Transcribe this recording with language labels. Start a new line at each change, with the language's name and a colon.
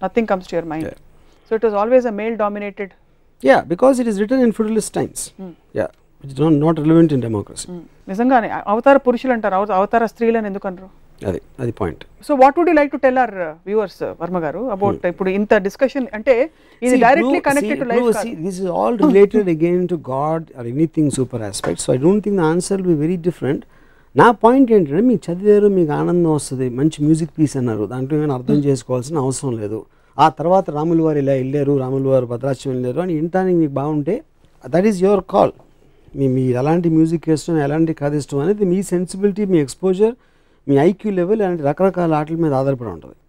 English: Nothing comes to your mind. So it was always a male dominated. Yeah, because it is written in feudalist times. Yeah, it's not relevant in democracy.
Telugu: నిజంగానే అవతార పురుషులు అంటారు, అవతార స్త్రీలను ఎందుకు అంటారు? అది point.
English: so what would you like to tell our viewers Varma garu about
Telugu: ఇప్పుడు ఇంత
English: Discussion?
Telugu: అంటే ఇది
English: directly connected to life
Telugu: కాదు.
English: This is all related again to God or anything super aspect. So I don't think the answer will be very different.
Telugu: నా point ఏంటంటే మీకు చదివారు, మీకు ఆనందం వస్తుంది, మంచి మ్యూజిక్ పీస్ అన్నారు, దాంట్లో ఏమైనా అర్థం చేసుకోవాల్సిన అవసరం లేదు. ఆ తర్వాత రాములు వారు ఇలా వెళ్ళారు, రాములు వారు భద్రాచలం వెళ్ళారు అని వినటానికి మీకు బాగుంటే
English: That is your call.
Telugu: మీ ఎలాంటి మ్యూజిక్ ఇష్టం, ఎలాంటి కథ ఇష్టం అనేది మీ సెన్సిబిలిటీ, మీ ఎక్స్పోజర్, మీ ఐక్యూ లెవెల్ అలాంటి రకరకాల ఆటల మీద ఆధారపడి ఉంటుంది.